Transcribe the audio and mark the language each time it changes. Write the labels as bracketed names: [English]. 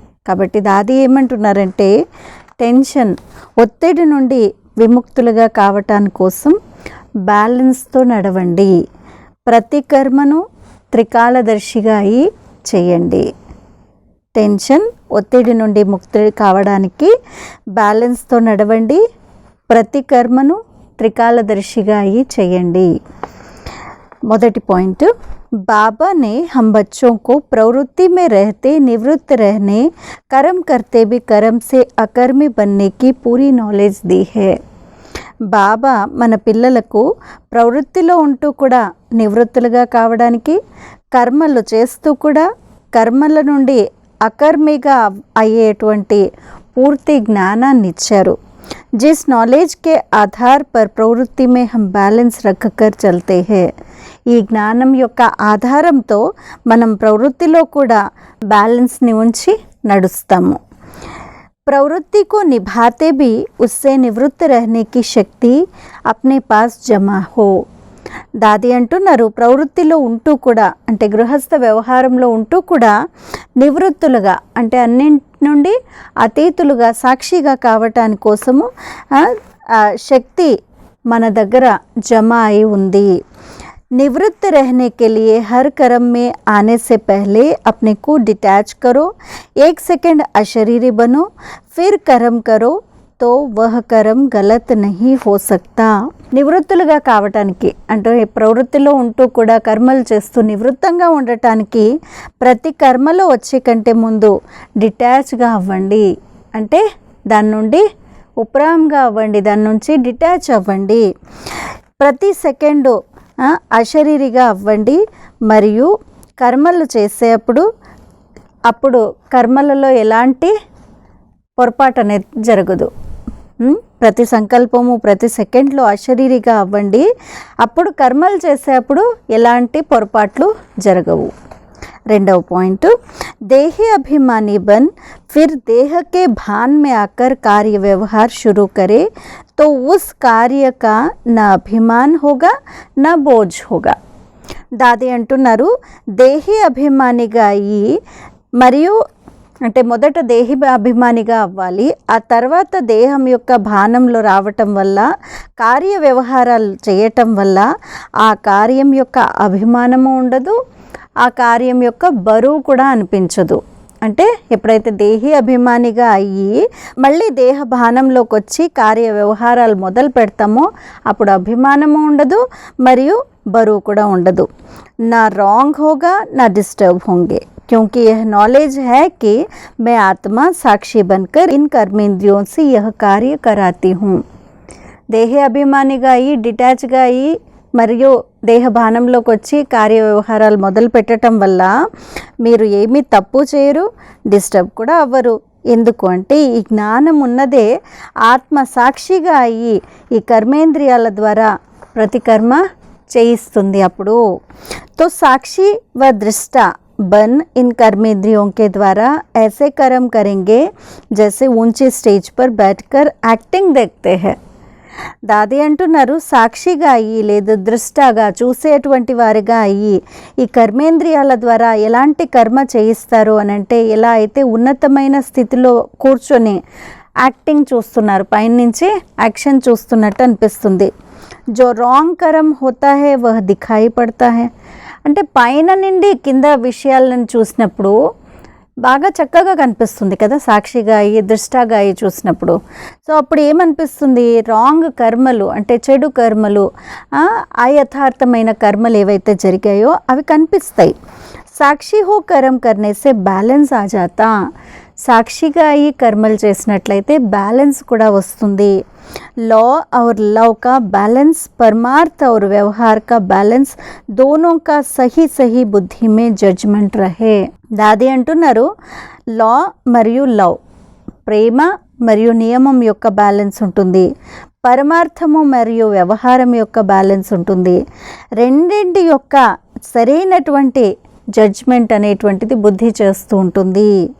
[Telugu] కాబట్టి దాది ఏమంటున్నారంటే, టెన్షన్ ఒత్తిడి నుండి విముక్తులుగా కావటాని కోసం బ్యాలెన్స్తో నడవండి. ప్రతి కర్మను త్రికాలదర్శిగా అయి చేయండి. టెన్షన్ ఒత్తిడి నుండి ముక్తి కావడానికి బ్యాలెన్స్తో నడవండి. ప్రతి కర్మను త్రికాలదర్శిగా అయి చేయండి. మొదటి పాయింట్, [Hindi] बाबा ने हम बच्चों को प्रवृत्ति में रहते निवृत्त रहने, कर्म करते भी कर्म से अकर्मी बनने की पूरी नॉलेज दी है. [Telugu] బాబా మన పిల్లలకు ప్రవృత్తిలో ఉంటూ కూడా నివృత్తులుగా కావడానికి, కర్మలు చేస్తూ కూడా కర్మల నుండి అకర్మిగా అయ్యేటువంటి పూర్తి జ్ఞానాన్ని ఇచ్చారు. [Hindi] जिस नॉलेज के आधार पर प्रवृत्ति में हम बैलेंस रख कर चलते हैं, [Telugu] ఈ జ్ఞానం యొక్క ఆధారంతో మనం ప్రవృత్తిలో కూడా బ్యాలెన్స్ని ఉంచి నడుస్తాము. [Hindi] प्रवृत्ति को निभाते भी उससे निवृत्त रहने की शक्ति अपने पास जमा हो. [Telugu] దాది అంటున్నారు, ప్రవృత్తిలో ఉంటూ కూడా అంటే గృహస్థ వ్యవహారంలో ఉంటూ కూడా నివృత్తులుగా అంటే అన్నింటి నుండి అతీతులుగా సాక్షిగా కావటాని కోసము శక్తి మన దగ్గర జమ అయి ఉంది. [Hindi] निवृत्त रहने के लिए हर कर्म में आने से पहले अपने को डिटैच करो. एक सेकंड अशरीरी बनो, फिर कर्म करो तो वह कर्म गलत नहीं हो सकता. [Telugu] నివృత్తులుగా కావటానికి అంటే ప్రవృత్తిలో ఉంటూ కూడా కర్మలు చేస్తూ నివృత్తంగా ఉండటానికి ప్రతి కర్మలో వచ్చే కంటే ముందు డిటాచ్గా అవ్వండి. అంటే దాని నుండి ఉపరాంగా అవ్వండి, దాని నుంచి డిటాచ్ అవ్వండి. ప్రతి సెకండు అశరీరిగా అవ్వండి. మరియు కర్మలు చేసేటప్పుడు అప్పుడు కర్మలలో ఎలాంటి పొరపాటు అనేది జరగదు. ప్రతి సంకల్పము ప్రతి సెకండ్లో అశరీరిగా అవ్వండి. అప్పుడు కర్మలు చేసేటప్పుడు ఎలాంటి పొరపాట్లు జరగవు. రెండవ పాయింట్, [Hindi] देही अभिमानी बन फिर देह के भान में आकर कार्य व्यवहार शुरू करे तो उस कार्य का न अभिमान होगा न बोझ होगा. [Telugu] దాది అంటున్నారు, దేహి అభిమానిగా అయ్యి మరియు అంటే మొదట దేహి అభిమానిగా అవ్వాలి. ఆ తర్వాత దేహం యొక్క భానంలో రావటం వల్ల కార్య వ్యవహారాలు చేయటం వల్ల ఆ కార్యం యొక్క అభిమానము ఉండదు, ఆ కార్యం యొక్క బరువు కూడా అనిపించదు. అంటే ఎప్పుడైతే దేహి అభిమానిగా అయ్యి మళ్ళీ దేహ భానంలోకి వచ్చి కార్య వ్యవహారాలు మొదలు పెడతామో అప్పుడు అభిమానము ఉండదు మరియు బరువు కూడా ఉండదు. [Hindi] నా రాంగ్ హోగా నా డిస్టర్బ్ होंगे, क्योंकि यह नॉलेज है कि मैं आत्मा साक्षी बनकर इन कर्मेंद्रियों से यह कार्य कराती हूँ. [Telugu] దేహి అభిమానిగా అయ్యి డిటాచ్గా అయ్యి మరియు దేహ భానంలోకి వచ్చి కార్య వ్యవహారాలు మొదలు పెట్టడం వల్ల మీరు ఏమీ తప్పు చేయరు, డిస్టర్బ్ కూడా అవ్వరు. ఎందుకు అంటే ఈ జ్ఞానం ఉన్నదే ఆత్మ సాక్షిగా అయ్యి ఈ కర్మేంద్రియాల ద్వారా ప్రతి కర్మ చేయిస్తుంది. అప్పుడు [Hindi] तो साक्षी व दृष्टा बन इन कर्मेंद्रियों के द्वारा ऐसे कर्म करेंगे जैसे ऊंचे स्टेज पर बैठकर एक्टिंग देखते हैं. [Telugu] దాది అంటున్నారు, సాక్షిగా అయ్యి లేదు దృష్టాగా చూసేటువంటి వారిగా అయ్యి ఈ కర్మేంద్రియాల ద్వారా ఎలాంటి కర్మ చేయిస్తారు అని అంటే, ఎలా అయితే ఉన్నతమైన స్థితిలో కూర్చొని యాక్టింగ్ చూస్తున్నారు, పైనుంచి యాక్షన్ చూస్తున్నట్టు అనిపిస్తుంది. [Hindi] జో రాంగ్ కర్మ హోతా హై వహ్ దిఖాయి పడతా హై. [Telugu] అంటే పైన నుండి కింద విషయాలను చూసినప్పుడు బాగా చక్కగా కనిపిస్తుంది కదా సాక్షిగా అయ్యి దృష్టాగా అయ్యి చూసినప్పుడు. సో అప్పుడు ఏమనిపిస్తుంది, రాంగ్ కర్మలు అంటే చెడు కర్మలు, అయథార్థమైన కర్మలు ఏవైతే జరిగాయో అవి కనిపిస్తాయి. [Hindi] సాక్షి హో కర్మ కర్నేసే బ్యాలెన్స్ ఆ జాతా. [Telugu] సాక్షిగా అయ్యి కర్మలు చేసినట్లయితే బ్యాలెన్స్ కూడా వస్తుంది. [Hindi] लॉ और लव का बैलेंस, परमार्थ और व्यवहार का बैलेंस, दोनों का सही सही बुद्धि में जजमेंट रहे. [Telugu] దాది అంటున్నారు లా మరియు లవ్, ప్రేమ మరియు నియమం యొక్క బ్యాలెన్స్ ఉంటుంది, పరమార్థము మరియు వ్యవహారం యొక్క బ్యాలెన్స్ ఉంటుంది. రెండింటి యొక్క సరైనటువంటి జడ్జ్మెంట్ అనేటువంటిది బుద్ధి చేస్తూ ఉంటుంది.